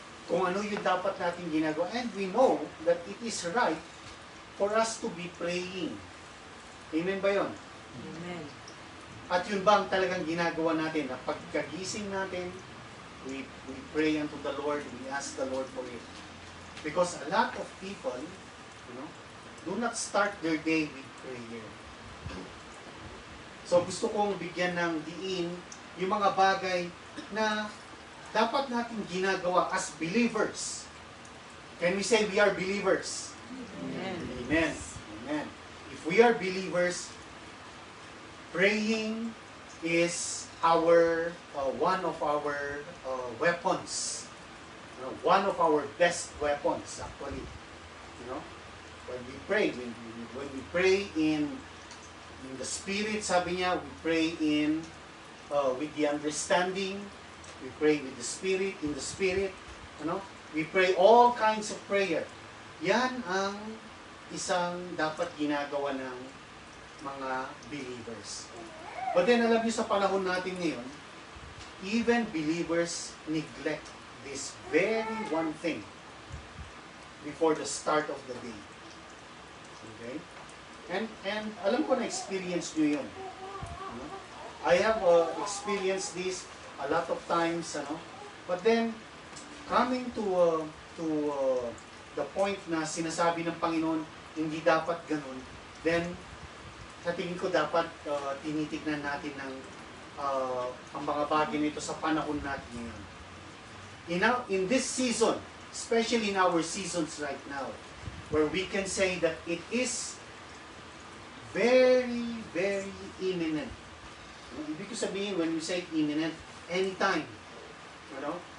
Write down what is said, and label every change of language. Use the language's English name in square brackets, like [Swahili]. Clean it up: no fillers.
[Filipino] Kung ano yung dapat natin ginagawa. [English] And we know that it is right for us to be praying. [Filipino] Amen ba yun? Amen. At yun ba ang talagang ginagawa natin? Na pagkagising natin, [English] we pray unto the Lord, we ask the Lord for it. Because a lot of people, do not start their day with prayer. [Filipino] So gusto kong bigyan ng diin yung mga bagay na dapat natin ginagawa [English] as believers. Can we say we are believers? Amen. Amen. Amen. If we are believers, praying is one of our weapons. One of our best weapons, actually. When we pray, when we pray in the Spirit, [Filipino] sabi niya, [English] we pray with the understanding, we pray with the Spirit, in the Spirit, we pray all kinds of prayer. [Filipino] Yan ang isang dapat ginagawa ng mga believers. [English] But then, [Filipino] alam niyo sa panahon natin ngayon, [English] even believers neglect this very one thing before the start of the day. Okay? [Filipino] And alam ko na experience nyo yun. Ano? [English] I have experienced this a lot of times, ano? But then, coming to the point [Filipino] na sinasabi ng Panginoon, hindi dapat ganun, then, sa tingin ko dapat tinitignan natin ng ang mga bagay nito sa panahon natin ngayon. [English] In this season, especially in our seasons right now, where we can say that it is very, very imminent. [Filipino] Ibig ko sabihin, [English] when we say imminent, anytime. You know?